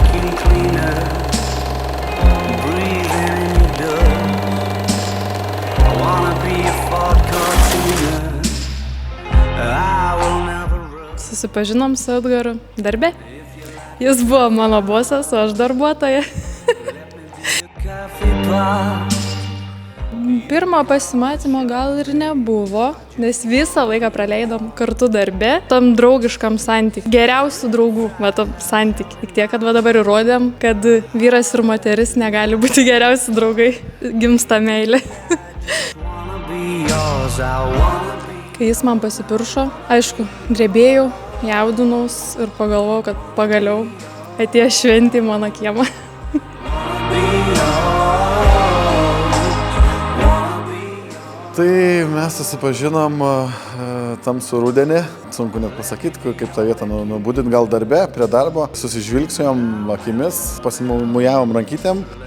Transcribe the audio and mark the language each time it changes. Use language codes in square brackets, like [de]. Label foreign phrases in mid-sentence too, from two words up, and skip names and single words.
[en] cleaner, breathing in your dust. I wanna be a Ford cartooner. I will never run. [lt] Susipažinom su Edgaru darbe. Jis buvo mano bosas, o aš darbuotoja. [en] Coffee pot. [lt] Pirmo pasimatymo gal ir nebuvo, nes visą laiką praleidom kartu darbe, tam draugiškam santykiui. Geriausių draugų, tam santykiui. Tik tiek, kad dabar įrodėm, kad vyras ir moteris negali būti geriausi draugai. Gimsta meilė. [en] Wanna be yours, I wanna be. [lt] Kai jis man pasipiršo, aišku, drebėjau, jaudinaus ir pagalvojau, kad pagaliau atėjo šventė į mano kiemą. Tai mes susipažinom tamsų rudenį, sunku net pasakyti, kaip tą vietą nubudint, gal darbe, prie darbo, susižvilgsėjom akimis, pasimujavom rankytėm.